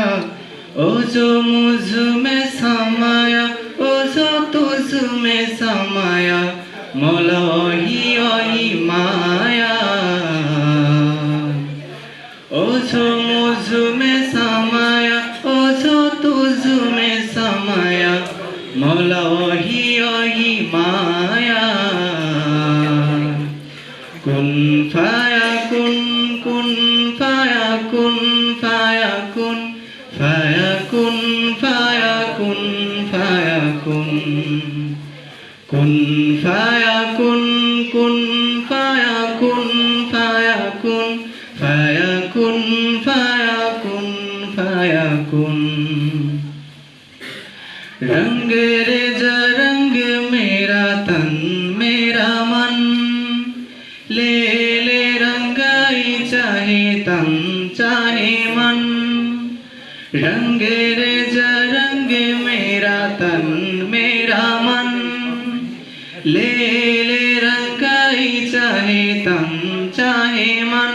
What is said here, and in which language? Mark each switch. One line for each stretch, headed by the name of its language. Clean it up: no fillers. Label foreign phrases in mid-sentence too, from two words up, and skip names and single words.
Hindi: ओ जो मुझ में समाया, ओ जो तुझ में समाया, मौला वही वही माया। ओ जो मुझ में समाया, ओ जो तुझ में समाया, मौला वही वही माया।
Arabic: كن فيكون كن فيكون فيكون فيكون فيكون فيكون كن فيكون كن فيكون فيكون فيكون فيكون فيكون.
Hindi: रंग रे रंग मेरा तन मेरा मन, ले ले रंगाई चाहे तन चाहे मन। रंग रे रंग मेरा तन मेरा मन, ले ले रंगाई चाहे तन चाहे मन।